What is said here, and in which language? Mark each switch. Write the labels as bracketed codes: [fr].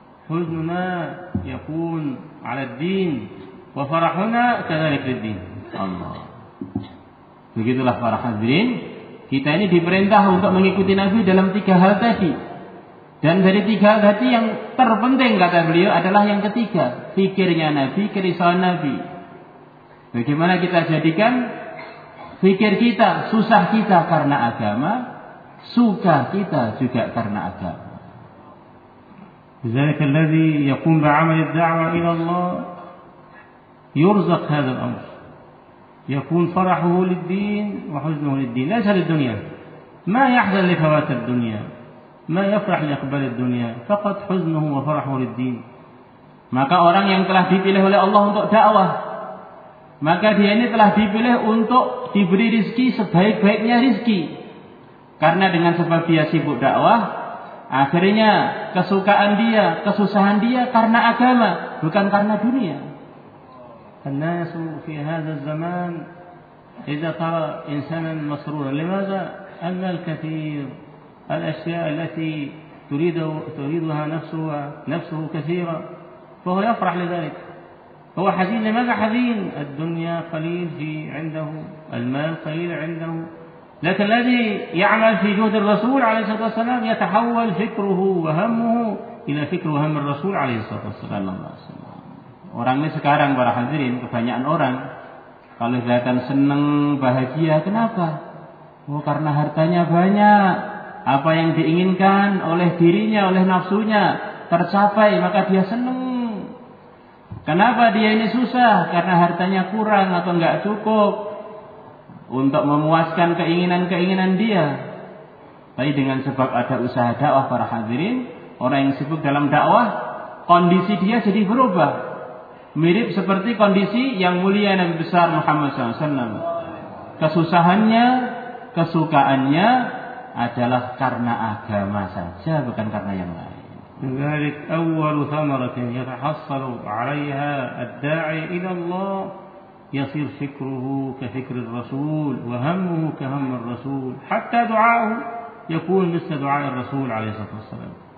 [ar] حزننا يكون على الدين وفرحنا كذلك للدين. الله. [id] Begitulah para hadirin, kita ini diperintah untuk mengikuti Nabi dalam tiga hal tadi. Dan dari tiga hal tadi yang terpenting kata beliau adalah yang ketiga, fikirnya Nabi, kerisauan Nabi. Bagaimana kita jadikan fikir kita, susah kita karena agama, suka kita juga karena agama. [ar] لذلك الذي يقوم بعمل الدعوة إلى الله يرزق هذا الأمر، يكون فرحه للدين وحزنه للدين، ليس للدنيا، ما يحزن لفوات الدنيا، ما يفرح لإقبال الدنيا، فقط حزنه وفرحه للدين. [id] Maka orang yang telah dipilih oleh Allah untuk dakwah, maka dia ini telah dipilih untuk diberi rizki sebaik-baiknya rizki, karena dengan sebab dia sibuk dakwah, akhirnya kesukaan dia, kesusahan dia karena agama, bukan karena dunia. [ar] الناس في هذا الزمان إذا ترى إنسانا مسرورا لماذا؟ أما الكثير الأشياء التي تريدها نفسه كثيرة فهو يفرح لذلك. هو حزين لماذا حزين؟ الدنيا قليل عنده، المال قليل عنده. لكن الذي يعمل في جهد الرسول عليه الصلاة والسلام يتحول فكره وهمه إلى فكر وهم الرسول عليه الصلاة والسلام. [id] Orang ini sekarang para hadirin, kebanyakan orang kalau kelihatan senang bahagia kenapa? Oh, karena hartanya banyak, apa yang diinginkan oleh dirinya, oleh nafsunya tercapai, maka dia senang. Kenapa dia ini susah? Karena hartanya kurang atau enggak cukup untuk memuaskan keinginan-keinginan dia. Tapi dengan sebab ada usaha dakwah para hadirin, orang yang sibuk dalam dakwah, kondisi dia jadi berubah. Mirip seperti kondisi yang mulia Nabi besar Muhammad SAW. Kesusahannya, kesukaannya adalah karena agama saja, bukan karena yang lain. [ar] ذلك أول ثمرة يتحصل عليها الداعي إلى الله يصير فكره كفكر الرسول وهمه كهم الرسول حتى دعاه يكون مثل دعاء الرسول عليه الصلاة والسلام.